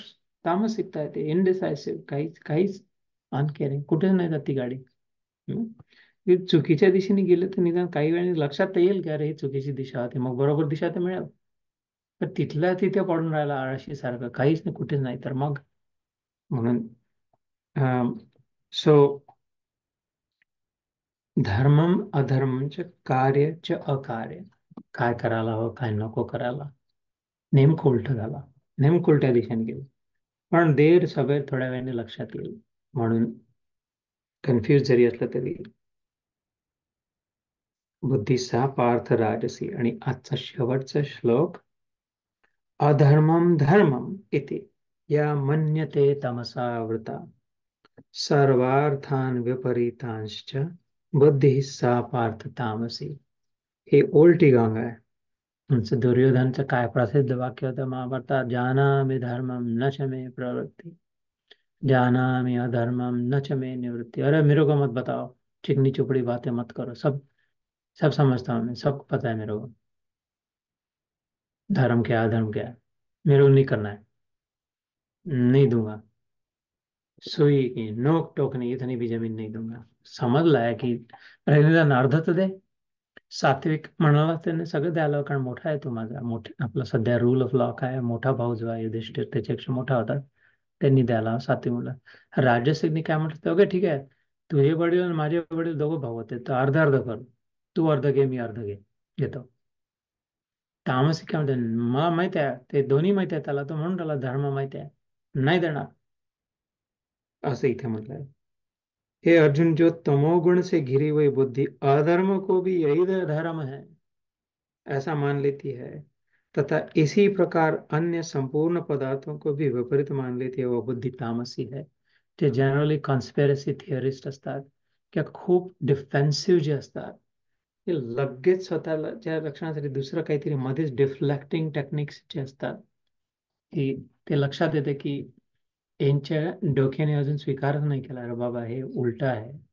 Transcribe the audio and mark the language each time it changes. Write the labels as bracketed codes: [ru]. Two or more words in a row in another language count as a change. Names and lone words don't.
[mr] तामसिकता आहे ते, इनडिसायसिव्ह, काहीच काहीच अनकेअरिंग, कुठेच नाही जात ती गाडी. ते चुकीच्या दिशेने गेले तर निदान काही वेळाने लक्षात तर येईल की अरे ही चुकीची दिशा होती, मग बरोबर दिशा तर मिळेल. तर तिथल्या तिथे पडून राहिला आळशी सारखं, काहीच नाही, कुठेच नाही, तर मग म्हणून सो [sa] धर्मम अधर्मच, कार्य च अकार्य, [mr] काय करायला हवं काय नको करायला, नेमकं उलट झाला, नेमकं उलट्या दिशेने गेलं. पण [hi] देर सवेर [mr] थोड्या वेळाने लक्षात येईल. म्हणून कन्फ्युज जरी असलं तरी [sa] बुद्धीसा पार्थ राजसी. [mr] आणि आजचा शेवटचा श्लोक, [sa] अधर्मम धर्मम इति या मन्यते तमसावृता, सर्वार्थान विपरीतांश्च बुद्धी सा पार्थ तामसी. [mr] हे उलटी गंगा आहे. तुमचं दुर्योधनचं काय प्रसिद्ध वाक्य होतं महाभारतात, [sa] जानामि धर्मम न च मे प्रवृत्ति, जानामि अधर्मम न च मे निवृत्ति। [hi] अरे मेरे को मत बताओ, चिकनी चुपड़ी बातें मत करो, सब सब समझता हूँ मैं, सब पता है मेरे को, धर्म क्या है अधर्म क्या है, मेरे को नहीं करना है, नहीं दूंगा, सुई की नोक टोक नहीं, इतनी भी जमीन नहीं दूंगा। [mr] समज लाया की निदान अर्ध तर दे. सात्विक म्हणाला त्याने सगळं द्यायला, कारण मोठा आहे तो माझा, मोठे आपला सध्या [en] rule of law [mr] काय, मोठा भाऊ जो आहे युधिष्ठिर त्याच्यापेक्षा मोठा होता, त्यांनी द्यायला सात्विक मुलं. राजसिकनी काय म्हटलं, ओके ठीक आहे, तुझे वडील आणि माझे वडील दोघं भाऊ होते, तर अर्ध अर्ध कर, तू अर्ध घे मी अर्ध घेतो. तामसिक काय म्हणते, मला माहित आहे ते दोन्ही माहित आहे त्याला, तो म्हणून त्याला धर्म माहित आहे, नाही देणार, असं इथे म्हटलंय. [hi] हे अर्जुन, जो तमोगुण से घिरी हुई बुद्धि अधर्म को भी यही धर्म है ऐसा मान लेती है, तथा इसी प्रकार अन्य संपूर्ण पदार्थों को भी विपरीत मान लेती है, वह बुद्धि तामसी है। [mr] ते जनरली [en] conspiracy theorist [mr] असतात किंवा खूप डिफेन्सिव्ह जे असतात, ते लगेच स्वतःच्या रक्षणासाठी दुसरं काहीतरी मध्येच [en] deflecting techniques [mr] जे असतात, की ते लक्षात येते की यांच्या डोक्याने अजून स्वीकारच नाही केला, अरे बाबा हे उलट आहे.